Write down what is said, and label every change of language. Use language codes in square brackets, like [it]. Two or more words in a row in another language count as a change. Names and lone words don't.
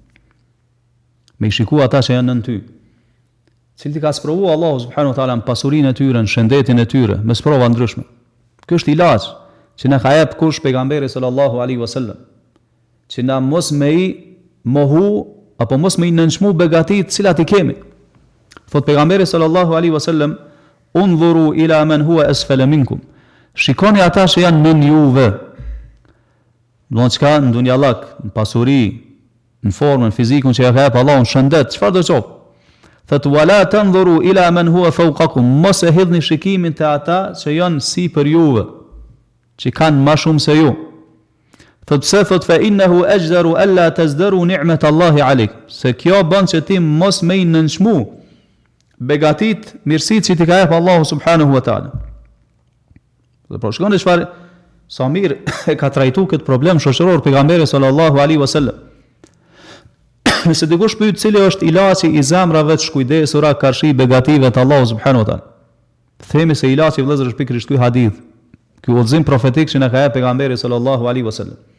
[sq] Me i shiku ata që janë nën ty. Cili ti ka sprovu Allahu [ar] سبحانه وتعالى [sq] në pasurinë e tyre, në shëndetin e tyre, me sprova ndryshme. Ky është ilaç që na ka jep kush pejgamberi [ar] صلى الله عليه وسلم. [sq] Që na mos me i mohu apo mos me i nënçmu begatitë të cilat i kemi. Thot pejgamberi [ar] صلى الله عليه وسلم انظروا إلى من هو أسفل منكم." [sq] Shikoni ata që janë nën juve. Do të thotë në dunjallak, në pasuri, në formën fizikun që ja ka jep Allahu, në shëndet, çfarë do të thotë? [ar] Thot ولا تنظروا إلى من هو فوقكم. [sq] Mos e hidhni shikimin te ata që janë sipër juve, që kanë më shumë se ju. Thot pse? Thot [ar] فإنه أجدر ألا تزدروا نعمة الله عليك. [sq] Se kjo bën që ti mos me i nënçmu begatit, mirësit që ti ka jep Allahu [ar] سبحانه وتعالى. [sq] Dhe po shkon çfarë sa mirë e ka trajtuar këtë problem shoqëror pejgamberi [ar] صلى الله عليه وسلم. [sq] Nëse dikush pyet cili është ilaçi i zemrave të shkujdesura karshi begative të Allahu [ar] سبحانه وتعالى, [sq] themi se ilaçi vëllezër është pikërisht ky hadith, ky udhëzim profetik që na ka jep pejgamberi [ar] صلى الله عليه وسلم.